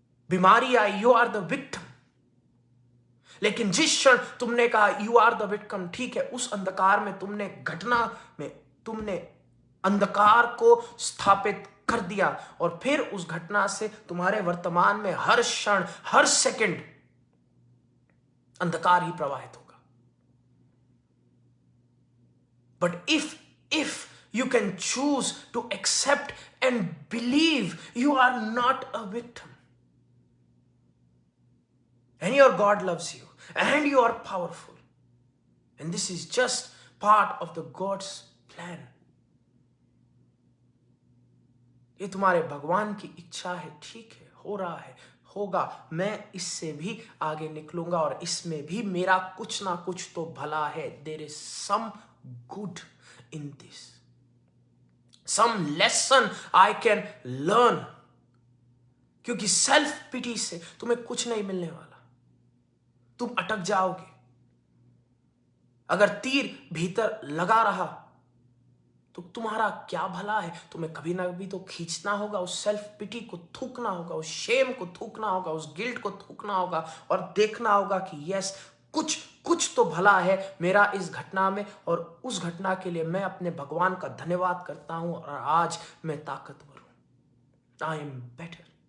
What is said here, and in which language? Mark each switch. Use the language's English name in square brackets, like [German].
[Hindi] बीमारी आई, [English] You are the victim. [Hindi] लेकिन जिस क्षण तुमने कहा यू आर द विक्टिम, ठीक है, उस अंधकार में तुमने, घटना में तुमने अंधकार को स्थापित कर दिया, और फिर उस घटना से तुम्हारे वर्तमान में हर क्षण, हर सेकंड अंधकार ही प्रवाहित होगा। [English] But if you can choose to accept and believe, you are not a victim, and your God loves you, and you are powerful, and this is just part of the God's plan. [Hindi] ये तुम्हारे भगवान की इच्छा है, ठीक है, हो रहा है, होगा, मैं इससे भी आगे निकलूंगा, और इसमें भी मेरा कुछ ना कुछ तो भला है। [English] There is some good in this, some lesson I can learn. [Hindi] क्योंकि सेल्फ पिटी से तुम्हें कुछ नहीं मिलने वाला, तुम अटक जाओगे। अगर तीर भीतर लगा रहा तो तुम्हारा क्या भला है? तुम्हें कभी ना कभी तो खींचना होगा, उस सेल्फ पिटी को थूकना होगा, उस शेम को थूकना होगा, उस गिल्ट को थूकना होगा, और देखना होगा कि यस, कुछ तो भला है मेरा इस घटना में, और उस घटना के लिए मैं अपने भगवान का धन्यवाद करता हूं, और आज मैं ताकतवर हूं। [English] I am better.